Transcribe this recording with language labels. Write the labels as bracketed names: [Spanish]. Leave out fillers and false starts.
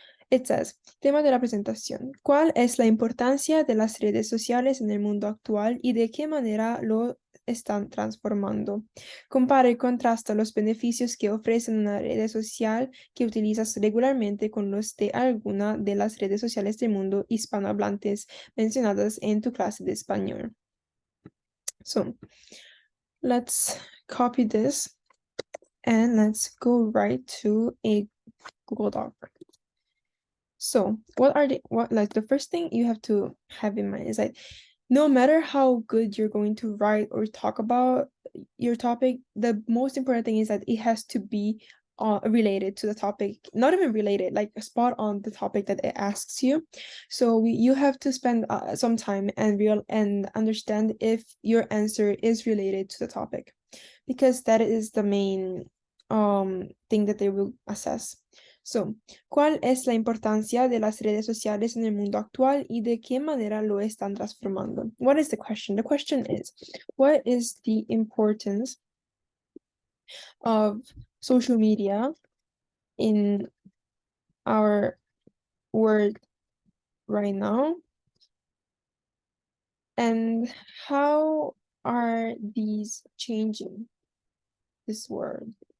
[English] It says, [Spanish] tema de la presentación. ¿Cuál es la importancia de las redes sociales en el mundo actual y de qué manera lo están transformando? Compara y contrasta los beneficios que ofrecen una red social que utilizas regularmente con los de alguna de las redes sociales del mundo hispanohablantes mencionadas en tu clase de español. [English] So, let's copy this and let's go right to a Google Doc. So the first thing you have to have in mind is that no matter how good you're going to write or talk about your topic, the most important thing is that it has to be related to the topic, not even related, like spot on the topic that it asks you. So you have to spend some time and understand if your answer is related to the topic, because that is the main thing that they will assess. [Spanish] So, ¿cuál es la importancia de las redes sociales en el mundo actual y de qué manera lo están transformando? [English] What is the question? The question is, what is the importance of social media in our world right now? And how are these changing this world?